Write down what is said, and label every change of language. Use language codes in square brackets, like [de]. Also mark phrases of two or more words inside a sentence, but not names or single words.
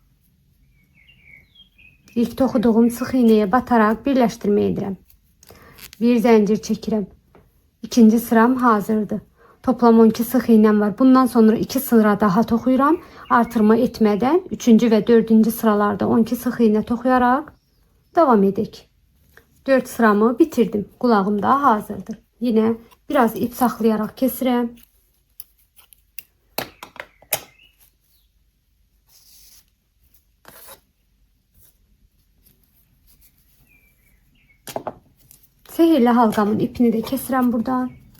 [az] İlk toxuduğum [tr] sık iğneye batarak birleştirme [az] edirəm. Bir zincir çəkirəm. İkinci sıram hazırdır. Toplam 12 sıx iğnem var. Bundan sonra 2 sıra daha toxuyuram. Artırma etmədən 3-cü və 4-cü sıralarda 12 sıx iğne toxuyarak devam edək. 4 sıramı bitirdim. Qulağım da hazırdır. Yine biraz ip saxlayarak kesirəm. Sehirli halqamın ipini de kesirəm buradan.